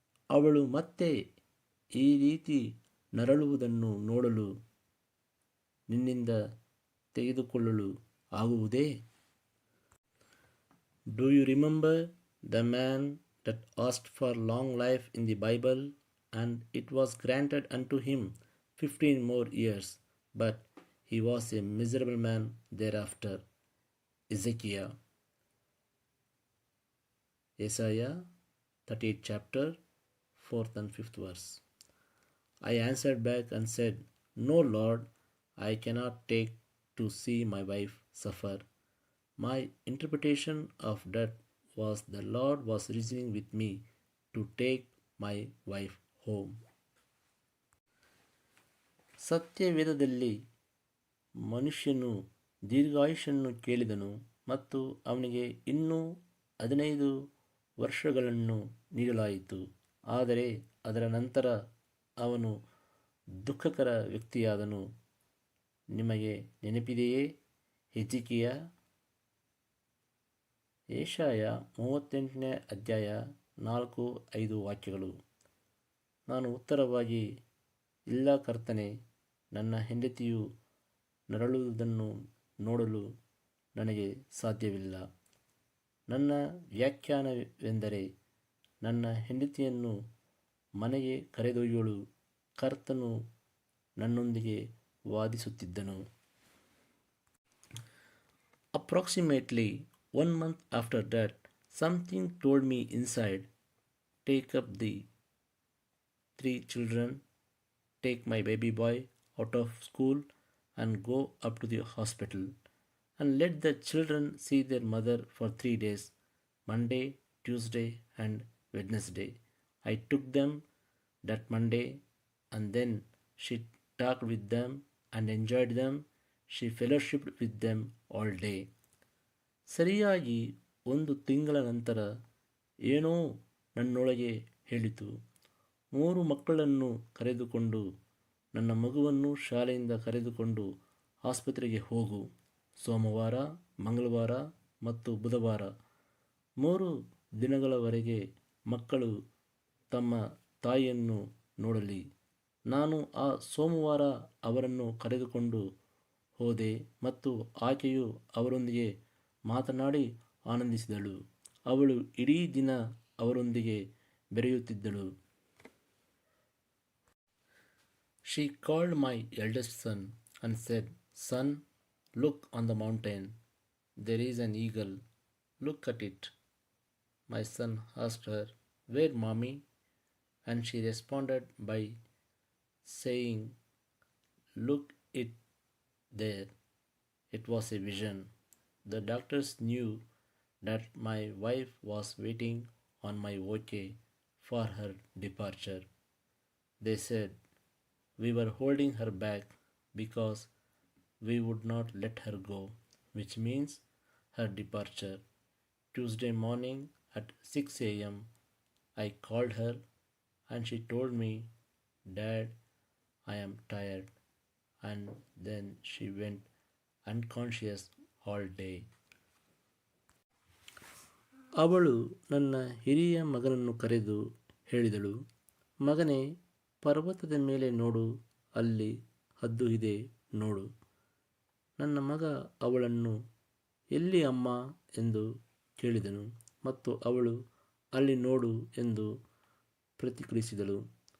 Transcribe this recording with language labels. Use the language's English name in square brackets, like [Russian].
[Kannada] ಅವಳು ಮತ್ತೆ ಈ ರೀತಿ ನರಳುವುದನ್ನು ನೋಡಲು ನಿನ್ನಿಂದ ತೆಗೆದುಕೊಳ್ಳಲು ಆಗುವುದೇ? [English] Do you remember the man that asked for long life in the Bible, and it was granted unto him 15 more years, but he was a miserable man thereafter? Ezekiel. Isaiah 38 chapter 4th and 5th verse. I answered back and said, No, Lord, I cannot take to see my wife suffer. My interpretation of that was the Lord was reasoning with me to take my wife home. [Kannada] ಸತ್ಯವೇದದಲ್ಲಿ ಮನುಷ್ಯನು ದೀರ್ಘಾಯುಷನ್ನು ಕೇಳಿದನು ಮತ್ತು ಅವನಿಗೆ ಇನ್ನೂ 15 ವರ್ಷಗಳನ್ನು ನೀಡಲಾಯಿತು. ಆದರೆ ಅದರ ನಂತರ ಅವನು ದುಃಖಕರ ವ್ಯಕ್ತಿಯಾದನು. ನಿಮಗೆ ನೆನಪಿದೆಯೇ? ಹಿಜ್ಕೀಯ. ಯೆಶಾಯ 38ನೇ ಅಧ್ಯಾಯ 4-5 ವಾಕ್ಯಗಳು. ನಾನು ಉತ್ತರವಾಗಿ, ಇಲ್ಲ ಕರ್ತನೇ, ನನ್ನ ಹೆಂಡತಿಯು ನರಳುವುದನ್ನು ನೋಡಲು ನನಗೆ ಸಾಧ್ಯವಿಲ್ಲ. ನನ್ನ ವ್ಯಾಖ್ಯಾನವೆಂದರೆ, ನನ್ನ ಹೆಂಡತಿಯನ್ನು ಮನೆಗೆ ಕರೆದೊಯ್ಯಲು ಕರ್ತನು ನನ್ನೊಂದಿಗೆ ವಾದಿಸುತ್ತಿದ್ದನು. [English] Approximately 1 month after that, something told me inside, take up the 3 children, take my baby boy out of school and go up to the hospital, and let the children see their mother for 3 days, Monday, Tuesday and Wednesday. I took them that Monday, and then she talked with them and enjoyed them. She fellowshipped with them all day. [Kannada] ಸರಿಯಾಗಿ 1 ತಿಂಗಳ ನಂತರ ಏನೋ ನನ್ನೊಳಗೆ ಹೇಳಿತು, 3 ಮಕ್ಕಳನ್ನು ಕರೆದುಕೊಂಡು ನನ್ನ ಮಗುವನ್ನು ಶಾಲೆಯಿಂದ ಕರೆದುಕೊಂಡು ಆಸ್ಪತ್ರೆಗೆ ಹೋಗು. ಸೋಮವಾರ, ಮಂಗಳವಾರ ಮತ್ತು ಬುಧವಾರ 3 ದಿನಗಳವರೆಗೆ ಮಕ್ಕಳು ತಮ್ಮ ತಾಯಿಯನ್ನು ನೋಡಲಿ. ನಾನು ಆ ಸೋಮವಾರ ಅವರನ್ನು ಕರೆದುಕೊಂಡು ಹೋದೆ ಮತ್ತು ಆಕೆಯು ಅವರೊಂದಿಗೆ ಮಾತನಾಡಿ ಆನಂದಿಸಿದಳು. ಅವಳು ಇಡೀ ದಿನ ಅವರೊಂದಿಗೆ ಬೆರೆಯುತ್ತಿದ್ದಳು. [English] She called my eldest son and said, Son, look on the mountain. There is an eagle. Look at it. My son asked her, Where, mommy? and she responded by saying, "Look it there." It was a vision. The doctors knew that my wife was waiting on my OK for her departure. They said we were holding her back because we would not let her go, which means her departure. Tuesday morning at 6 a.m., I called her and she told me, "Dad, I am tired." And then she went unconscious all day. [Kannada] ಅವಳು ನನ್ನ ಹಿರಿಯ ಮಗನನ್ನು ಕರೆದು ಹೇಳಿದಳು, "ಮಗನೇ, ಪರ್ವತದ ಮೇಲೆ ನೋಡು, ಅಲ್ಲಿ ಹದ್ದು ಇದೆ ನೋಡು." ನನ್ನ ಮಗ ಅವಳನ್ನು, "ಎಲ್ಲಿ ಅಮ್ಮ?" ಎಂದು ಕೇಳಿದನು ಮತ್ತು ಅವಳು, "ಅಲ್ಲಿ ನೋಡು" ಎಂದು ಪ್ರತಿಕ್ರಿಯಿಸಿದಳು.